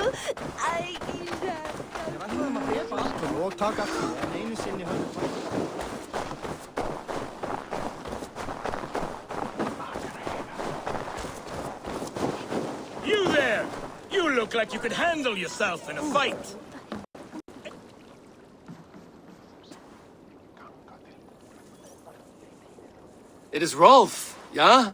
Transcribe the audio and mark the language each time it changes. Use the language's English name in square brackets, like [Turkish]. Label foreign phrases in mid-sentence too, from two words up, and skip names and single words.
[Icelandic] Við ætluðum að drepa allt og taka allt en einu sinni höfum við. [English] You there! You look like you could handle yourself in a fight. It is Rolf, yeah?